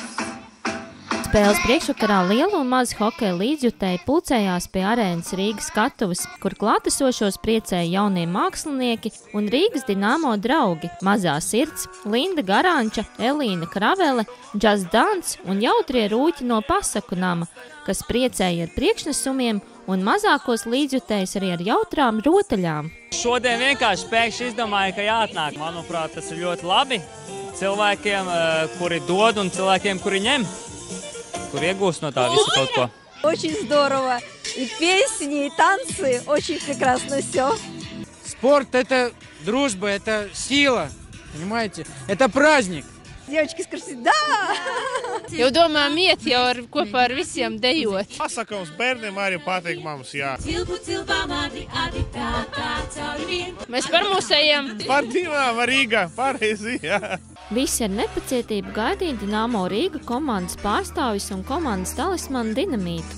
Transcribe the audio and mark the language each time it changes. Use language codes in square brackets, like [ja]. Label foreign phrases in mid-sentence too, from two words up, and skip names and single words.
[lv] Spēles priekšvakarā lieli un mazi hokeja līdzjutēji pulcējās pie Arēnas Rīgas skatuves, kur klātesošos priecēja jaunie mākslinieki un Rīgas Dinamo draugi – Mazā sirds, Linda Garanča, Elīna Kravele, Džaz Dans un jautrie rūķi no Pasaku nama, kas priecēja ar priekšnesumiem un mazākos līdzjutējus arī ar jautrām rotaļām. Šodien vienkārši pēkšņi izdomāju, ka jāatnāk. Manuprāt, tas ir ļoti labi cilvēkiem, kuri dod un cilvēkiem, kuri ņem. Kur iegūst no tā visa kaut ko. [ru] Очень здорово. И песни, и танцы. Очень прекрасно все. Спорт – это дружба, это сила, понимаете? Это праздник. Девочки, скажите, да! [lv] Jau domājam iet jau kopā ar visiem dejot. Pasakums bērniem arī patīk mums, jā. Mēs par mūsējiem. Par divām Rīgā, pareizi, jā. Visi ar nepacietību gaidīja Dinamo Rīga komandas pārstāvis un komandas talismanu Dinamītu.